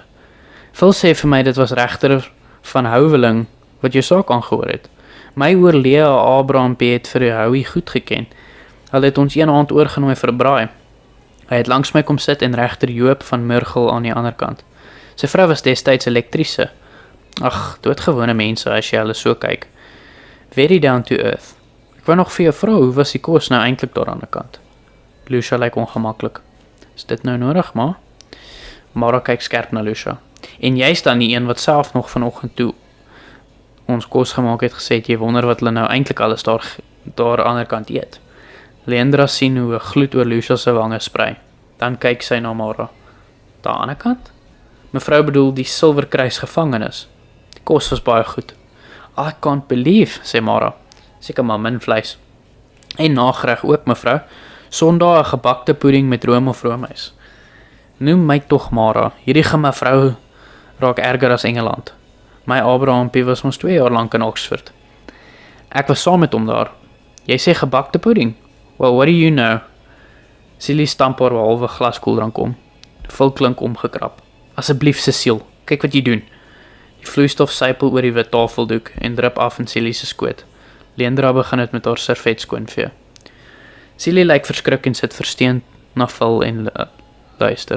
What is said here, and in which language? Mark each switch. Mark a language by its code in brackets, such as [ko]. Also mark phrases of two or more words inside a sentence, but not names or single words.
[af] Phil sê vir my dit was regter van Houweling wat jou saak aangehoor het. My oor Lea Abraham het vir Howie goed geken. Hulle het ons een aand oorgenooi vir 'n braai. Hy het langs my kom sit en regter Joop van Murgel aan die ander kant. Sy vrou was destyds elektriese. Ag, doodgewone mense as jy hulle so kyk. [en] Very down to earth. [af] Ek wou nog vir jou vra, hoe was die kos nou eintlik daar aan die kant? Lucia lyk ongemaklik. Is dit nou nodig, ma? Mara kyk skerp na Lucia. En jy is dan die een wat self nog vanoggend toe ons kos gemaak het gesê, jy wonder wat hulle nou eintlik alles daar aan die ander kant eet. Leandra sien hoe 'n gloed oor Lucia se wange sprei. Dan kyk sy na Mara. Daar aan die ander kant? Mevrou bedoel die Silverkruis gevangenis. Die kos was baie goed. [en] I can't believe, [af] sê Mara. Seker maar min vleis. En nagereg ook, mevrou. Sondag 'n gebakte pudding met room of roomys. Noem my tog Mara. Hierdie mevrou raak erger as Engeland. My Abrahampie was ons 2 jaar lank in Oxford. Ek was saam met hom daar. Jy sê gebakte pudding? [en] Well, what do you know? [af] Silly stamp haar 'n halwe glas koeldrank om. Phil klink omgekrap. Asseblief Cecile, kyk wat jy doen. Die vloeistof sypel oor die wit tafeldoek en drup af in Silly se skoot. Leandra begin dit met haar servet skoonvee. Celie lyk verskrik en sit versteend na Phil en luister.